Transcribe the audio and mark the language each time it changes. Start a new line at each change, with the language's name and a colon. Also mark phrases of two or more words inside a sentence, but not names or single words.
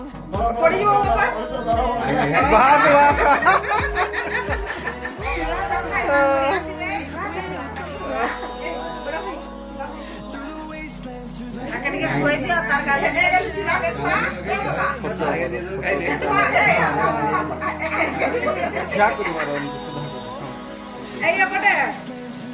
Odia: ପଡ଼ିଯିବ ବାପା। ବାଦ ବାଦ ତାକେ ଟିକେ ଖୁଆଇଦିଅ ତାର ଗାଲେ ଖୁଆ
Hindi: क्या करूँ मारो
Odia: ଏଇ ଏପଟେ